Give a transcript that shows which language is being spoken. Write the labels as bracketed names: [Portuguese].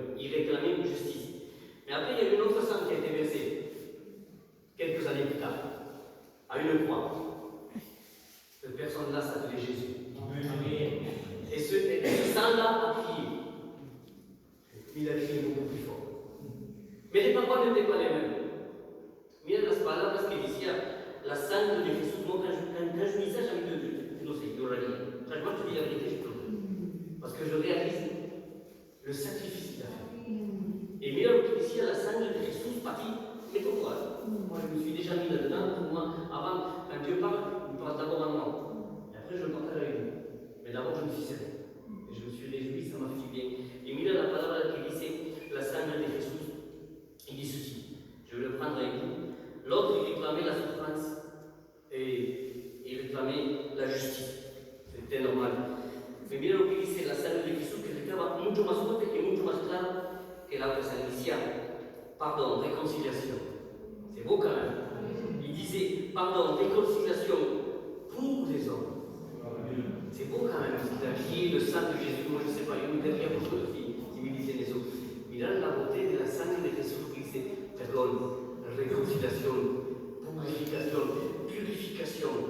[French] Il réclamait justice. Mais après, il y a eu une autre sang qui a été versé quelques années plus tard, à une croix. Cette personne-là s'appelait Jésus. Et ce sang-là a crié. Il a crié beaucoup plus fort. Mais les paroles n'étaient pas les mêmes. [Spanish] Mira las palabras que decía la sangre de Jesús. [French] Moi, quand je lis ça, j'ai envie de [Spanish] lloraría. [French] Franchement, je te dis la vérité, je pleure. Parce que je réalise le sacrifice qu'il a fait. [Spanish] Et mira lo que decía la sangre de Jesús para ti. [French] Mais pourquoi? Moi, je me suis déjà mis là-dedans. Pour moi, avant, quand Dieu parle, il parle d'abord à moi. Et après, je le partage avec vous. Mais d'abord, je me suis serré. Et je me suis réjoui, ça m'a fait du bien. [Spanish] Et mira la palabra que dice la sangre de Jesús. [French] Il dit ceci. Je vais le prendre avec vous. L'autre, il réclamait la souffrance et il réclamait la justice. C'était normal. [Spanish] Mais mira lo que dice la sangre de Jesús, que reclama mucho más fuerte y mucho más claro que la otra sangre. [French] Pardon, réconciliation. C'est beau quand même. Il disait pardon, réconciliation pour les hommes. C'est beau quand même, c'est un pied, le sang de Jésus. Moi je ne sais pas, il y a beaucoup de filles qui me disaient les autres. [Spanish] Mirad la beauté de la sangre de Jesucristo, perdón, réconciliation, purification.